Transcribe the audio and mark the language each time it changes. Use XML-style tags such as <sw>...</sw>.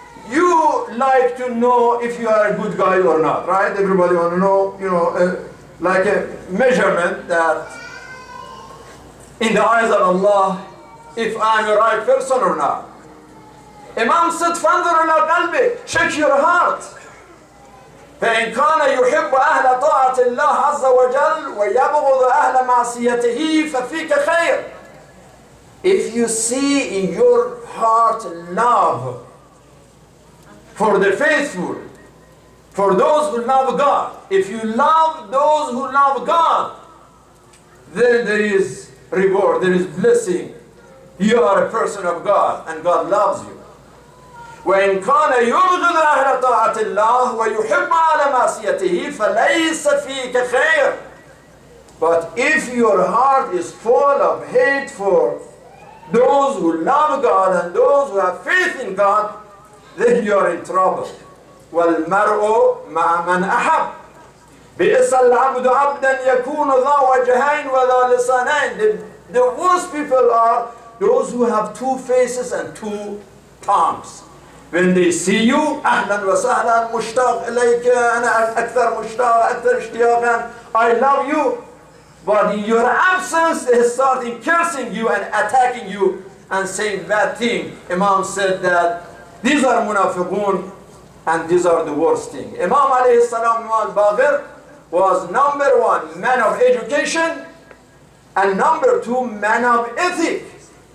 <en>You like to know if you are a good guy or not, right? Everybody want to know, like a measurement that in the eyes of Allah, if I'm a right person or not. Imam said,</en> <ar>فَانْظُرْ إِلَىٰ قَلْبِكَ.</ar> <en>Check your heart.</en> <ar>فإن كان يحب أهل طاعة الله عز وجل ويبغض أهل معصيته ففيك خير.</ar> <en>If you see in your heart love for the faithful, for those who love God, if you love those who love God, then there is reward, there is blessing. You are a person of God and God loves you.</en> <ar>وإن كان يبغض أهل طاعة الله ويحب على معصيته فليس فيك خير.</ar> <en>But if your heart is full of hate for those who love God and those who have faith in God, then you are in trouble.</en> <ar>والمرء مع من أحب. بئس العبد عبدا يكون ذا وجهين وذا لسانين.</ar> <en>The worst people are those who have two faces and two tongues. When they see you,</en> <ar>أهلا وسهلا مشتاق إليك أنا أكثر مشتاق أكثر اشتياقا,</ar> <en>I love you. But in your absence, they start cursing you and attacking you and saying bad things. Imam said that these are munafiqun and these are the worst thing. Imam alayhi salam, Imam Baqir, was number one, man of education, and number two, man of ethics.</en>